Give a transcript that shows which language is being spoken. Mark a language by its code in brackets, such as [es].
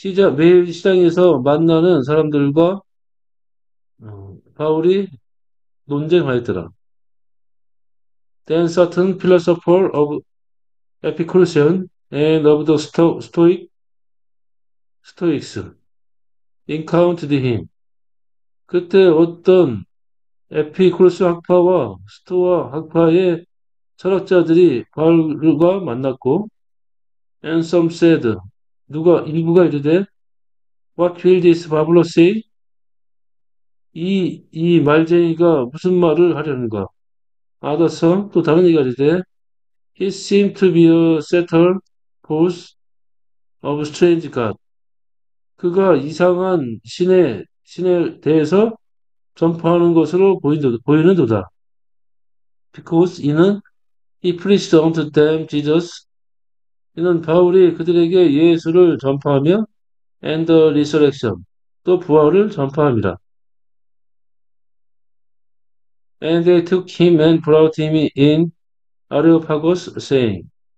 [ko] 매일 시장에서 만나는 사람들과 바울이 논쟁하였더라. [en] Then certain philosopher of Epicurus and of the Stoics encountered him. [ko] 그때 어떤 에피쿠르스 학파와 스토아 학파의 철학자들이 바울과 만났고 [en] and some said [ko] 일부가 이르되 [en] What will this Pablo say? [ko] 이 말쟁이가 무슨 말을 하려는가? [en] Others [ko] 또 다른 이가 이르되 [en] He seemed to be a setter forth of strange God. [ko] 그가 이상한 신에 대해서 전파하는 것으로 보이는도다. [en] Because [ko] 이는 [en] he preached unto them Jesus. [ko] 이는 바울이 그들에게 예수를 전파하며 [en] and the resurrection [ko] 또 부활을 전파합니다. [en] And they took him and brought him in Areopagus saying.